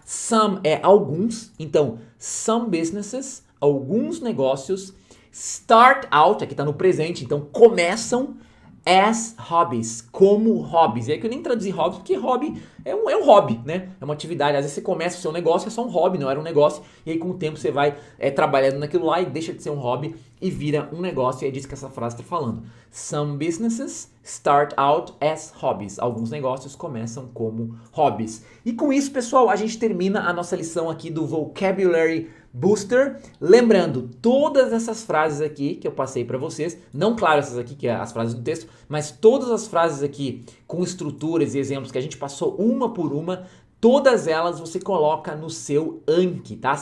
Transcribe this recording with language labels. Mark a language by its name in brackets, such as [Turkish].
[Portuguese] Some é alguns, então [English] some businesses, [Portuguese] alguns negócios, [English] start out, [Portuguese] aqui tá no presente, então começam as hobbies, como hobbies. E aí que eu nem traduzi hobbies, porque hobby é um hobby, né? É uma atividade. Às vezes você começa o seu negócio, é só um hobby, não era um negócio. E aí com o tempo você vai trabalhando naquilo lá e deixa de ser um hobby e vira um negócio. E é disso que essa frase está falando. [English] Some businesses start out as hobbies. [Portuguese] Alguns negócios começam como hobbies. E com isso, pessoal, a gente termina a nossa lição aqui do Vocabulary Booster. Lembrando, todas essas frases aqui que eu passei para vocês, não claro essas aqui que é as frases do texto, mas todas as frases aqui com estruturas e exemplos que a gente passou uma por uma, todas elas você coloca no seu Anki, tá?